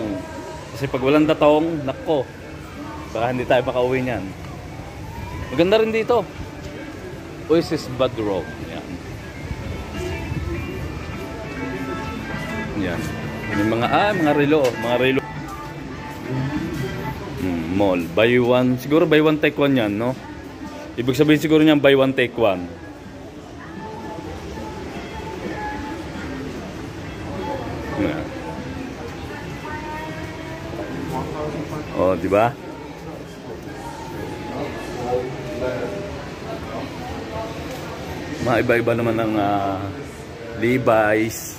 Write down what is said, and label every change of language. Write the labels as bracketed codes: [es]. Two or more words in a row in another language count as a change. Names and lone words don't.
[tl] Kasi pag walang datong, nako, baka hindi tayo makauwi niyan. Maganda rin dito. Oasis Badrog. Yan. May mga relo, mall. [en] Buy one, siguro buy one take one [tl] yan, no? Ibig sabihin siguro niyan [en] buy one take one. [tl] Yan. Oh, di ba? Mga iba-iba naman ng Levi's.